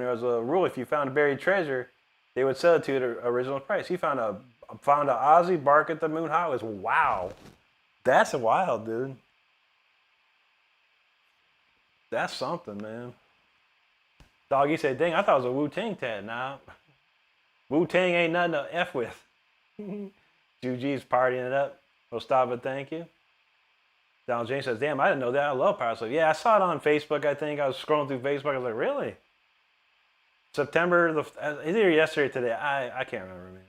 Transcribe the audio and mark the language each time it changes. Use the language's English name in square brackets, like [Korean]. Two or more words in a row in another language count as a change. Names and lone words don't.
[English] There was a rule: if you found a buried treasure, they would sell it to you at the original price. He found a Ozzy Bark at the Moon Hot Wheels. Wow. That's wild, dude. That's something, man. Doggy said, dang, I thought it was a Wu-Tang tat. Nah. Wu-Tang ain't nothing to F with. Juji's partying it up. Well, stop it, thank you. Donald James says, damn, I didn't know that. I love Power Slave. Yeah, I saw it on Facebook, I think. I was scrolling through Facebook. I was like, really? September, either yesterday or today. I can't remember, man.